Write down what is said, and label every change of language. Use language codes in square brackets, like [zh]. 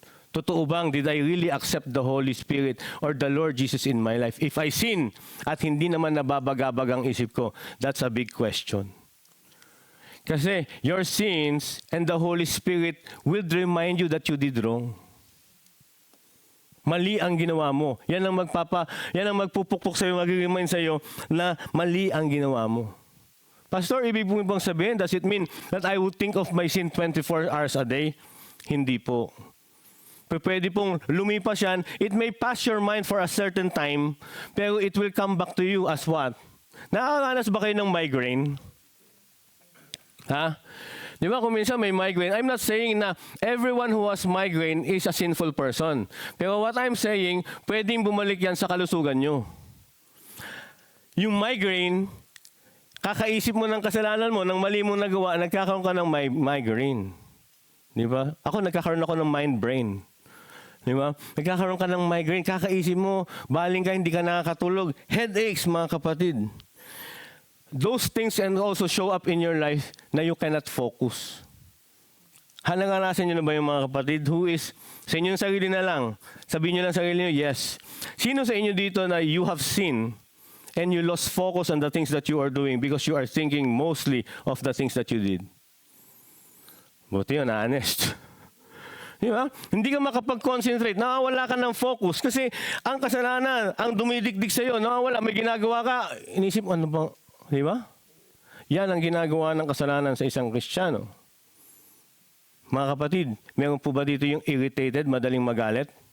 [tl] Totoo bang, [en] did I really accept the Holy Spirit or the Lord Jesus in my life? If I sin [tl] at hindi naman nababagabag ang isip ko, [en] that's a big question. [tl] Kasi [en] your sins and the Holy Spirit will remind you that you did wrong. [tl] Mali ang ginawa mo. Yan ang magpupukpok sa iyo, mag-remind sa iyo na mali ang ginawa mo. [en] Pastor, [tl] ibig mo bang sabihin, [en] does it mean that I would think of my sin 24 hours a day? [tl] Hindi po. Pwede pong lumipas yan. [en] It may pass your mind for a certain time, [tl] pero [en] it will come back to you as what? [tl] Nakakaranas ba kayo ng migraine? Ha? Di ba kung minsan may migraine, [en] I'm not saying na everyone who has migraine is a sinful person. [tl] Pero [en] what I'm saying, [tl] pwedeng bumalik yan sa kalusugan nyo. Yung migraine, kakaisip mo ng kasalanan mo, ng mali mong nagawa, nagkakaroon ka ng migraine. Di ba? Nagkakaroon ako ng mind brain. Di ba? Nagkakaroon ka ng migraine, kakaisip mo, baling ka, hindi ka nakakatulog. Headaches, mga kapatid. [en] Those things can also show up in your life [tl] na [en] you cannot focus. [tl] Hananganasan nyo na ba yung mga kapatid [en] who is, [tl] sa inyong sarili na lang, sabihin nyo lang sa sarili nyo, yes. Sino sa inyo dito na [en] you have sinned and you lost focus on the things that you are doing because you are thinking mostly of the things that you did? [tl] Buti yun, honest. Di ba? Hindi ka makapag-concentrate, nakawala ka ng focus kasi ang kasalanan, ang dumidikdik sa iyo, nakawala, may ginagawa ka, inisip, ano ba? Di ba? Yan ang ginagawa ng kasalanan sa isang Kristiyano. Mga kapatid, meron po ba dito yung irritated, madaling magalit?